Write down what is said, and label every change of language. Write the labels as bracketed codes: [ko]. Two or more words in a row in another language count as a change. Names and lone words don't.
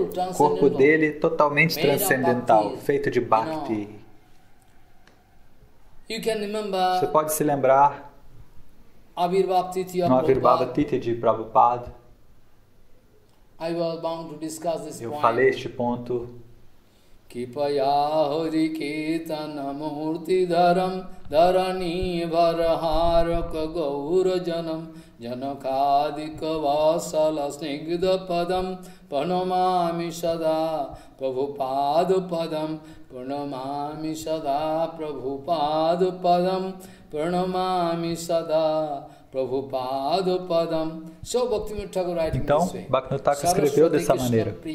[pt] O corpo dele totalmente transcendental, feito de Bhakti. Você pode se lembrar no Avirbhava Tithya de Prabhupada. Eu falei este ponto. [sa] किपाय हरि केतन मूर्ति धरम् धरणी वरहारक गौर जनम् जनकादिक वासल स्निग्ध पदम् प्रणमामि सदा प्रभुपाद पदम् प्रणमामि सदा प्रभुपाद पदम् प्रणमामि सदा प्रभुपाद पदम् Pranamami Sada Prabhupada Padam Pranamami Sada Prabhupada Padam. [pt] Então, Bhaktivinoda Thakur escreveu dessa maneira.